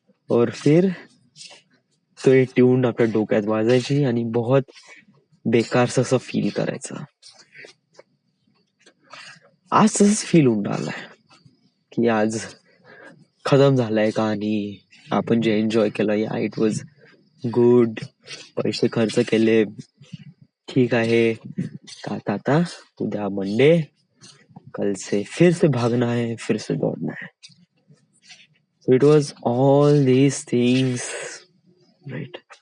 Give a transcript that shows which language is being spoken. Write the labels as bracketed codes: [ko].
[hi] और फिर तो [mr] एक ट्यून आपल्या डोक्यात वाजायची आणि [hi] बहुत बेकार [mr] असं फील करायचं. आज तसंच फील होऊन राहिलाय की आज खतम झालाय कहाणी, आपण जे एन्जॉय केलं, या [en] it was good, [mr] पैसे खर्च केले, ठीक आहे. आता उद्या मंडे, [hi] कल से फिर से भागना है, फिर से दौड़ना है. [en] So it was all these things, right?